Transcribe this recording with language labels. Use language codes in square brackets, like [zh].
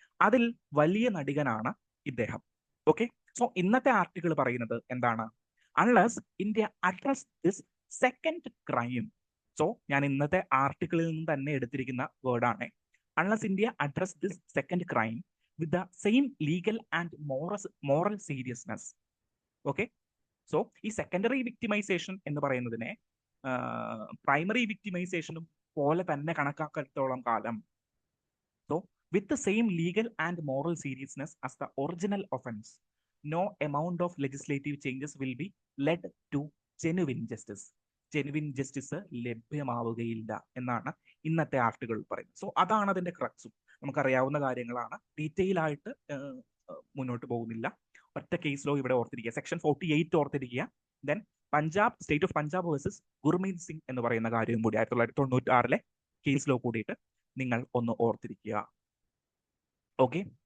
[ml] അതിൽ വലിയ നടികനാണ് ഇദ്ദേഹം. ഓക്കെ, സോ ഇന്നത്തെ ആർട്ടിക്കിൾ പറയുന്നത് എന്താണ്? [en] Unless India address this second crime. [ml] So ഞാൻ ഇന്നത്തെ ആർട്ടിക്കിളിൽ നിന്ന് തന്നെ എടുത്തിരിക്കുന്ന വേർഡാണ്. [en] Unless India address this second crime with the same legal and moral seriousness. [ml] Okay, so ഈ സെക്കൻഡറി വിക്ടിമൈസേഷൻ എന്ന് പറയുന്നതിനെ പ്രൈമറി വിക്ടിമൈസേഷനും പോലെ തന്നെ കണക്കാക്കത്തോളം കാലം, [en] So with the same legal and moral seriousness as the original offense, no amount of legislative changes will be led to genuine justice. [ml] Genuine justice ലഭ്യമാവുകയില്ല എന്നാണ് ഇന്നത്തെ article പറയുന്നത്. So അതാണ് അതിന്റെ ക്രക്സും. നമുക്കറിയാവുന്ന കാര്യങ്ങളാണ്, ഡീറ്റെയിൽ ആയിട്ട് മുന്നോട്ട് പോകുന്നില്ല. ഒറ്റ കേസ് ലോ ഇവിടെ ഓർത്തിരിക്കുക, സെക്ഷൻ 48 ഓർത്തിരിക്കുക. Then Punjab, state of Punjab versus Gurmeet Singh എന്ന് പറയുന്ന കാര്യവും കൂടി 1996 കേസ് ലോ കൂടിയിട്ട് നിങ്ങൾ ഒന്ന് ഓർത്തിരിക്കുക. ഓക്കെ,